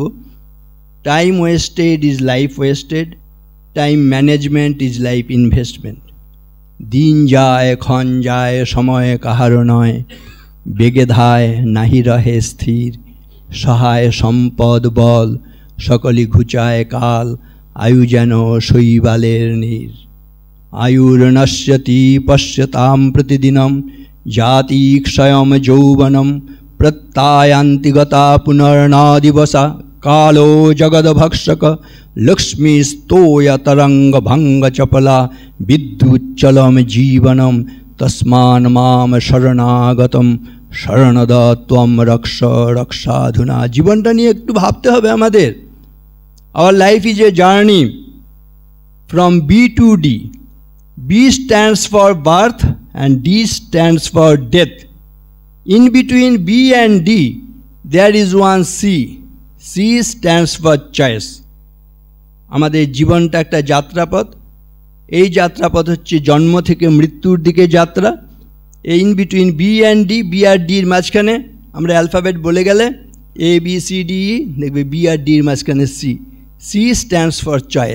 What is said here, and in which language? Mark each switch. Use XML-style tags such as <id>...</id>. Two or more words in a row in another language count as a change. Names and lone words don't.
<en>Time wasted is life wasted, time management is life investment.</en> <bn>দিন যায় ক্ষণ যায় সময় কাহারও নয়, বেগে ধায় নাহি রহে স্থির, সহায় সম্পদ বল সকলই ঘুচায় কাল, আয়ু যেন শৈবালের নীর।</bn> <sa>আয়ুর্নশ্যতি পশ্যতাম প্রতিদিনম, জাতি ক্ষয়ম যৌবনম, প্রত্যায়ান্তি গতা পুনর্না দিবসা, কালো জগদ্ভক্ষক লক্ষ্মী স্তোয় তরঙ্গ ভঙ্গ চপলা, বিদ্যুচ্চলম জীবনম, তস্মান মাম শরণাগতম শরণদ ত্বম রক্ষ রক্ষাধুনা।</sa> <bn>জীবনটা নিয়ে একটু ভাবতে হবে আমাদের।</bn> <en>Our life is a journey from B to D. B stands for birth and D stands for death. In between B and D, there is one C. C stands for choice.</en> <bn>আমাদের জীবনটা একটা যাত্রাপথ। এই যাত্রাপথ হচ্ছে জন্ম থেকে মৃত্যুর দিকে যাত্রা। এই</bn> <en>in between B and D,</en> <bn>বি আর ডির মাঝখানে আমরা অ্যালফাবেট বলে গেলে এ বি সি ডি ই, দেখবে বি আর ডির মাঝখানে সি।</bn> <en>C stands for choice.</en>